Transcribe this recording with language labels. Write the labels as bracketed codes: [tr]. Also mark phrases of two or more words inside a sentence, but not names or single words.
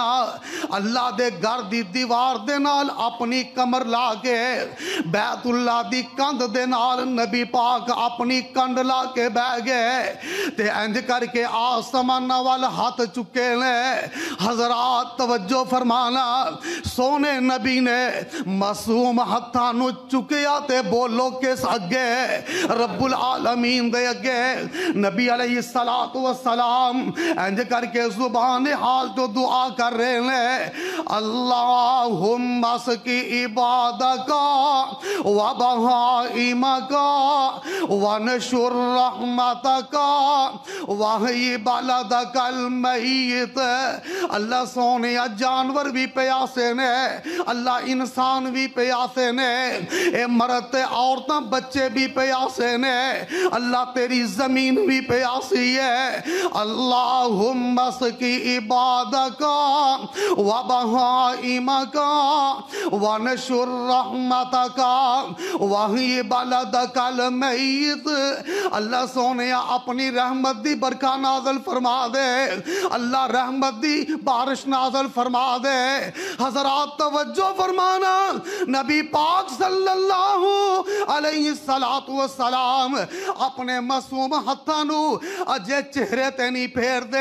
[pa] ਅੱਲਾਹ ਦੇ ਘਰ ਦੀ ਦੀਵਾਰ ਦੇ ਨਾਲ ਅਪਣੀ ਕਮਰ ਲਾ ਕੇ ਬੈਤੁੱਲਾਹ ਦੀ ਕੰਧ ਦੇ ਨਾਲ ਨਬੀ ਪਾਕ ਅਪਣੀ ਕੰਧ ਲਾ ਕੇ ਬਹਿ ਗਏ ਤੇ ਇੰਜ ਕਰ ਕੇ ਅਸਮਾਨਾਂ ਵਲ ਹੱਥ ਚੁੱਕੇ ਨੇ। ਹਜ਼ਰਾਤ ਤਵੱਜੋ ਫ਼ਰਮਾਣਾ, ਸੋਹਣੇ ਨਬੀ ਨੇ ਮਾਸੂਮ ਹੱਥਾਂ ਨੂੰ ਚੁੱਕਿਆ ਤੇ ਬੋਲੋ ਕਿਸ ਅੱਗੇ? ਰੱਬੁਲ ਆਲਮੀਨ ਦੇ ਅੱਗੇ। ਨਬੀ [ar] عليه الصلاة والسلام [pa] ਇੰਜ ਕਰ ਕੇ ਜ਼ੁਬਾਨ ਹਾਲ ਤੋ ਦੁਆ ਕਰ ਰਹੇ ਨੇ, [ar] اللهم اسق عبادك وبهائمك وانشر رحمتك وأحي بلدك الميت. [pa] ਅੱਲਾਹ ਸੋਹਣੇ ਜਾਨਵਰ ਭੀ ਪਿਆਸੇ ਨੇ, ਅੱਲਾਹ ਇਨਸਾਨ ਭੀ ਪਿਆਸੇ ਨੇ, ਏ ਮਰਦ ਤੇ ਔਰਤਾਂ ਬੱਚੇ ਭੀ ਪਿਆਸੇ ਨੇ, ਅੱਲਾਹ ਤੇਰੀ ਜ਼ਮੀਨ ਭੀ ਪਿਆਸੀ ਹੈ। [ar] اللهم اسق عبادك وبهائمك وانشر رحمتك وأحي بلدك الميت. [pa] ਅੱਲਾਹ ਸੋਹਣੇ ਅਪਣੀ ਰਹਿਮਤ ਦੀ ਬਰਖਾ ਨਾਜ਼ਿਲ ਫ਼ਰਮਾ ਦੇ, ਅੱਲਾਹ ਰਹਿਮਤ ਦੀ ਬਾਰਿਸ਼ ਨਾਜ਼ਿਲ ਫ਼ਰਮਾ ਦੇ। ਹਜ਼ਰਾਤ ਤਵੱਜੋ ਫ਼ਰਮਾਣਾ, ਨਬੀ ਪਾਕ [ar] صلى الله عليه الصلاة والسلام [pa] ਅਪਣੇ ਮਾਸੂਮ ਹੱਥਾਂ ਨੂੰ ਅਜੇ ਚਿਹਰੇ ਤੇ ਨਹੀਂ ਫੇਰਦੇ।